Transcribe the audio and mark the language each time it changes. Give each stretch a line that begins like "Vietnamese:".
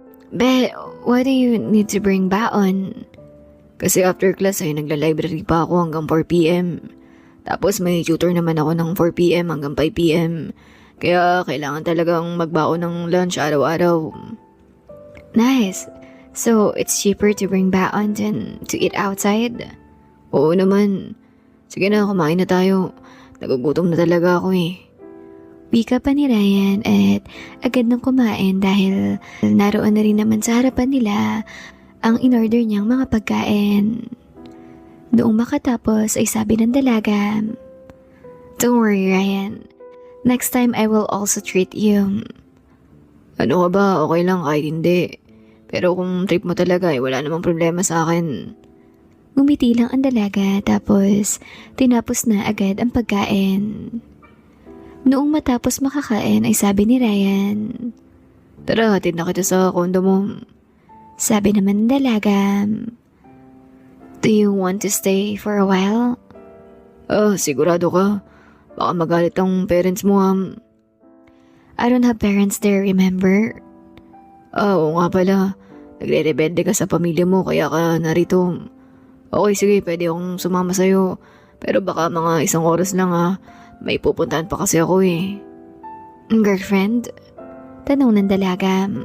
English: But why do you need to bring baon?
Filipino: Kasi after class ay nagla-library pa ako hanggang 4 p.m. Tapos may tutor naman ako ng 4 p.m. hanggang 5 p.m. Kaya kailangan talagang magbaon ng lunch araw-araw.
English: Nice. So it's cheaper to bring baon than to eat outside?
Filipino: Oo naman. Sige na, kumain na tayo. Nagugutom na talaga ako eh. Wika pa ni Ryan at agad nang kumain dahil naroon na rin naman sa harapan nila ang in-order niyang mga pagkain. Noong makatapos ay sabi ng dalaga,
English: "Don't worry, Ryan. Next time I will also treat you."
Filipino: Ano ka ba? Okay lang kahit hindi. Pero kung trip mo talaga ay wala namang problema sa akin. Ngumiti lang ang dalaga tapos tinapos na agad ang pagkain. Noong matapos makakain ay sabi ni Ryan, Tara, hatid na kita sa kondo mo. sabi naman ng dalaga,
English: "Do you want to stay for a while?"
Filipino: Sigurado ka. Baka magalit ang parents mo
English: I don't have parents there, remember?
Filipino: Oo nga pala. Nagre-rebelde ka sa pamilya mo kaya ka narito. Okay, sige, pwede akong sumama sa'yo. Pero baka mga 1 oras lang May pupuntahan pa kasi ako eh. Girlfriend? Tanong ng dalaga.